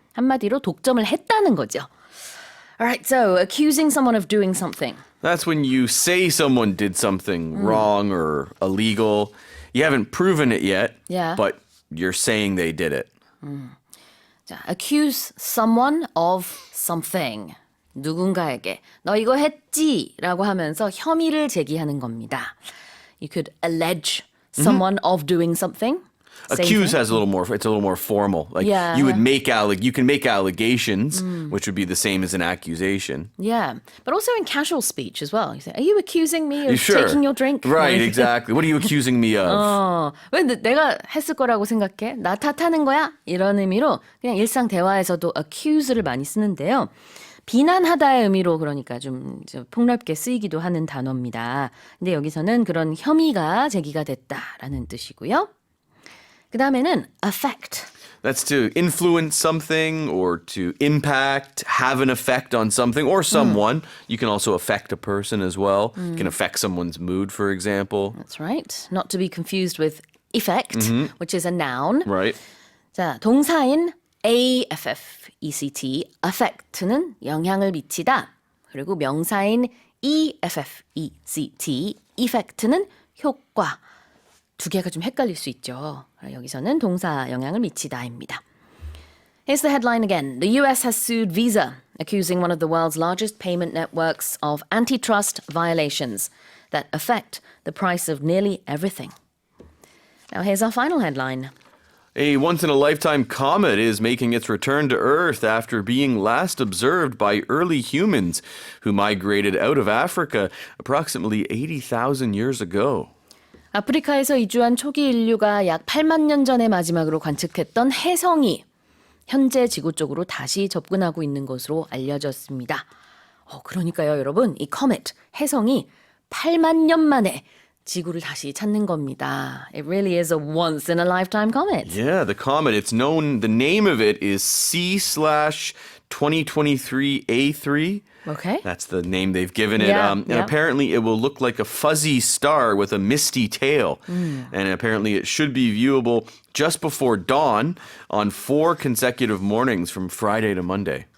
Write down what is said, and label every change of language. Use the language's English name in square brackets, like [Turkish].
[Korean] 한마디로 독점을 했다는 거죠. [English] Alright, so accusing someone of doing something. That's when you say someone did something wrong or illegal. You haven't proven it yet, Yeah. but you're saying they did it. 자, accuse someone of something. [Korean] 누군가에게 너 이거 했지라고 하면서 혐의를 제기하는 겁니다. [English] You could allege someone of doing something. Same Accuse thing. has it's a little more formal. Like Yeah. you would you can make allegations, which would be the same as an accusation. Yeah, but also in casual speech as well. You say, "Are you accusing me of Sure. taking your drink?" Right, exactly. What are you accusing me of? [Korean] 왜 내가 했을 거라고 생각해? 나 탓하는 거야? 이런 의미로 그냥 일상 대화에서도 accuse를 많이 쓰는데요. 비난하다의 의미로 그러니까 좀 폭넓게 쓰이기도 하는 단어입니다. 근데 여기서는 그런 혐의가 제기가 됐다라는 뜻이고요. 그 다음에는 affect. [English] That's to influence something or to impact, have an effect on something or someone. You can also affect a person as well. You can affect someone's mood, for example. That's right. Not to be confused with effect, which is a noun. Right. [Korean] 자, 동사인 affect, affect는 영향을 미치다. 그리고 명사인 effect, effect는 효과. 두 개가 좀 헷갈릴 수 있죠. 여기서는 동사 영향을 미치다입니다. [English] Here's the headline again. The US has sued Visa, accusing one of the world's largest payment networks of antitrust violations that affect the price of nearly everything. Now here's our final headline. A once-in-a-lifetime comet is making its return to Earth after being last observed by early humans who migrated out of Africa approximately 80,000 years ago. [Korean] 아프리카에서 이주한 초기 인류가 약 8만 년 전에 마지막으로 관측했던 혜성이 현재 지구 쪽으로 다시 접근하고 있는 것으로 알려졌습니다. 그러니까요, 여러분, 이 코메트, 혜성이 8만 년 만에 지구를 다시 찾는 겁니다. [English] It really is a once-in-a-lifetime comet. Yeah, the comet, it's known, the name of it is C/2023A3. Okay. That's the name they've given it. Yeah, And yeah. apparently it will look like a fuzzy star with a misty tail. And apparently it should be viewable just before dawn on 4 consecutive mornings from Friday to Monday.